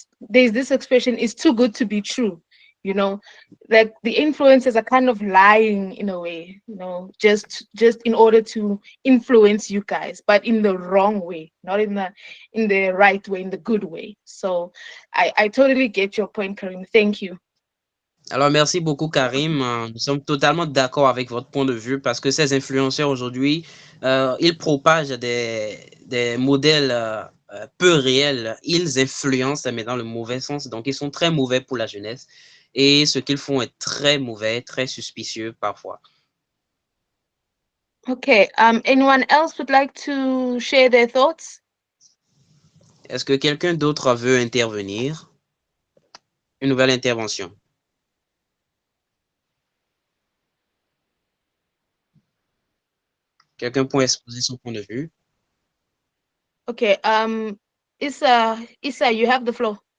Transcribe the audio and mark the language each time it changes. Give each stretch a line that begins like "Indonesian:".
English: There's this expression, it's too good to be true, you know. Like the influencers are kind of lying in a way, you know, just in order to influence you guys, but in the wrong way, not in the right way, in the good way. So I totally get your point, Karim. Thank you.
French: Alors, merci beaucoup, Karim. Nous sommes totalement d'accord avec votre point de vue parce que ces influenceurs aujourd'hui, ils propagent des modèles peu réels. Ils influencent, mais dans le mauvais sens. Donc, ils sont très mauvais pour la jeunesse. Et ce qu'ils font est très mauvais, très suspicieux parfois.
English: Okay. Anyone else would like to share their thoughts?
French: Est-ce que quelqu'un d'autre veut intervenir? Une nouvelle intervention. Quelqu'un peut exposer son point de vue?
English: Okay. Issa, you have the floor.